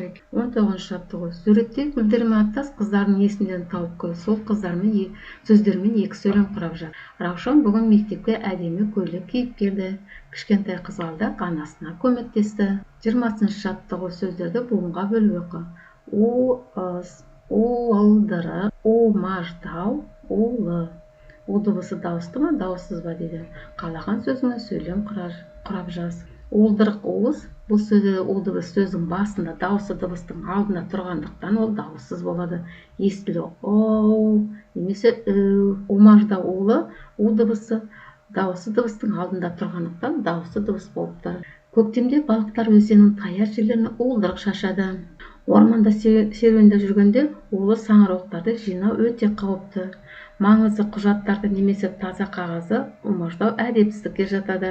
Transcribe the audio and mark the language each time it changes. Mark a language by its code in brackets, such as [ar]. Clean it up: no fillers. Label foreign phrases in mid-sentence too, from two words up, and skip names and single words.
[kk] 19-ші жаттығу: суретте гүлдермен аттас қыздардың есімдерін тауып қой. Сол қыздармен сөздермен екі сөйлем құрап жаз. Раушан бүгін мектепке әдемі көйлек киіп келді. Кішкентай қызғалдақ анасына көмектесті. 20-ші жаттығу: сөздерді буынға бөліп оқы. У-ыс, у-ылдыры, у-маждау, у-лы. У дыбысы дауысты ма, дауыссыз ба дейді. Қалаған сөзіңе сөйлем құрап жаз. Уылдырық уыз, бұл сөзде у дыбыс сөздің басында, дауысты дыбыстың алдында тұрғандықтан ол дауыссыз болады. Естілі оу немесе өу. У-маждау, улы, у дыбысы дауысты дыбыстың алдында тұрғандықтан дауысты дыбыс болып тұр. Көктемде балықтар өзеннің таяз жерлеріне уылдырық шашады. Орманда серуендеп жүргенде улы саңырауықтарды жинау өте қауіпті. Маңызды құжаттарды немесе таза қағазды умаждау әдепсіздікке жатады.